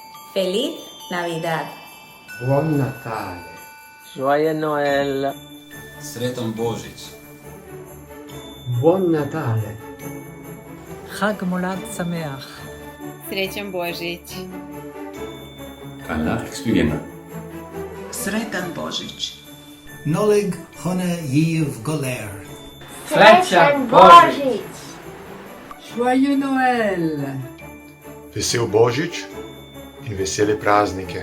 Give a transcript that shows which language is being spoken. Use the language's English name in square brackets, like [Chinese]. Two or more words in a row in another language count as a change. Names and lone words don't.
[Spanish] Feliz Navidad. [Italian] Buon Natale. [French] Joyeux Noël. [Croatian] Sretan Božić. [Italian] Buon Natale. [Hebrew] חג מולד שמח. [Serbian] Srećan Božić. [Greek] Καλά Χριστούγεννα. [Croatian] Sretan Božić. Nolig Hone Yiv Goler. [Serbian] Srećan Božić. [French] Joyeux Noël. [Slovenian] Vesel Božić in vesele praznike.